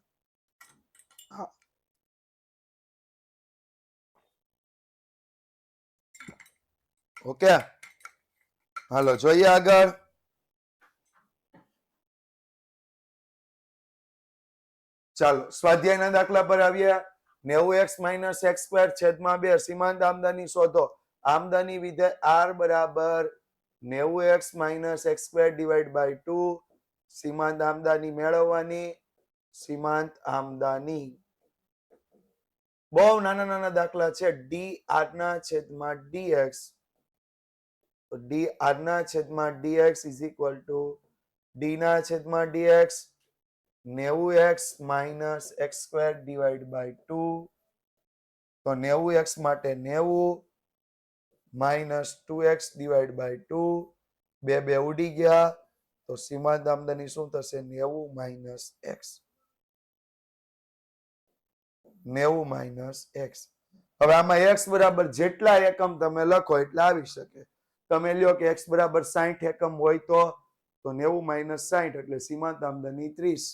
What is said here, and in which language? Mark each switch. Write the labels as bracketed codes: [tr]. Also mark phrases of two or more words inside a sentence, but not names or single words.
[gu] હા ઓકે હાલો જોઈએ આગળ. ચાલો સ્વાધ્યાયના દાખલા પર આવ્યા. [en] 90x minus x square [gu] છેદમાં 2 સીમાંત આમદાની શોધો. આમદાની વિધેય r બરાબર [en] 90x minus x square divided by 2 [gu] સીમાંત આમદાની મેળવવાની. સીમાંત આમદાની બહુ નાના નાના દાખલા છે. dr ના છેદમાં dx તો dr ના છેદમાં dx [en] is equal to [gu] d ના છેદમાં dx [en] 90x minus x square divided by 2 [gu] તો 90x માટે [en] 90 minus 2x divided by 2 [gu] બે બે ઉડી ગયા તો સીમાંત આમદાની શું થશે [en] 90 minus x 90 minus x. [gu] હવે આમાં x બરાબર જેટલા એકમ તમે લખો એટલે આવી શકે. તમે લ્યો કે x બરાબર 60 એકમ હોય તો [en] 90 minus 60 [gu] એટલે સીમાંત આમદાની 30.